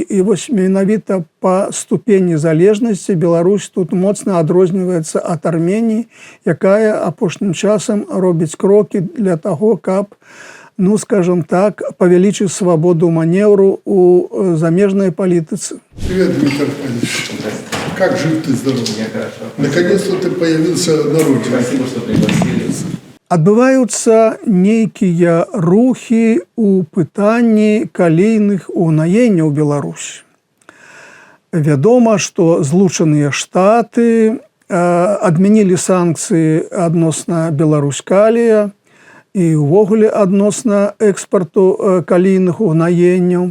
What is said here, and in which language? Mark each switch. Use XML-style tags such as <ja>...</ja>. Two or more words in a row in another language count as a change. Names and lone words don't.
<be>І вось менавіта па ступені залежнасці Беларусь тут моцна адрозніваецца ад Арменіі, якая апошнім часам робіць крокі для таго, каб, ну, скажем так, павялічыць свабоду маневру ў замежнай палітыцы.</be> <ru>Привет, Дмитрий Аркадьевич. Как жив ты, здоров? Я хорошо. Наконец-то ты появился на родине. Спасибо, что пригласили.</ru> <be>Адбываюцца нейкія рухі ў пытанні калійных угнаенняў Беларусі. Вядома, што Злучаныя Штаты адмянілі санкцыі адносна Беларусь-Калія і ўвогуле адносна экспарту калійных угнаенняў.</be>